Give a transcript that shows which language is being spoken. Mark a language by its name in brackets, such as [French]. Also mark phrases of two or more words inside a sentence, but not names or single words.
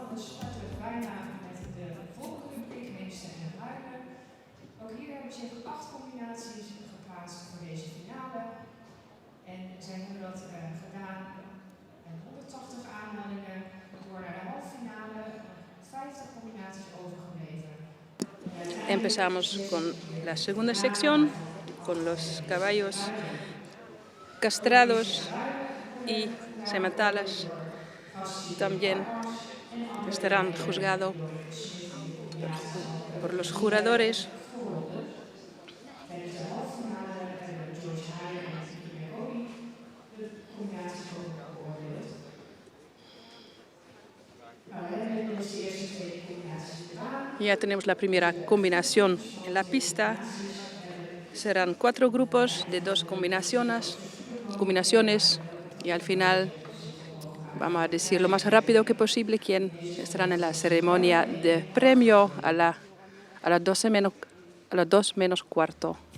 [Dutch] We starten bijna met de volgende rubriek, meester en ruimen. Ook hier hebben zich 8 combinaties geplaatst voor deze finale. En zij hebben dat gedaan met 180 aanmeldingen door naar de halve finale, 50 combinaties overgebleven. [Spanish] Empezamos con la segunda sección, con los caballos castrados y sementalas. También estarán juzgados por los juradores. [Dutch] Tijdens de halve finale hebben George Heyer en Tiki Meroni de combinaties beoordeeld. Nou, we hebben dus de eerste 2 combinaties gedaan. [Spanish] Ya tenemos la primera combinación en la pista. Serán 4 grupos de 2 combinaciones y al final vamos a decir lo más rápido que posible quién estarán en la ceremonia de premio a las 2 menos cuarto.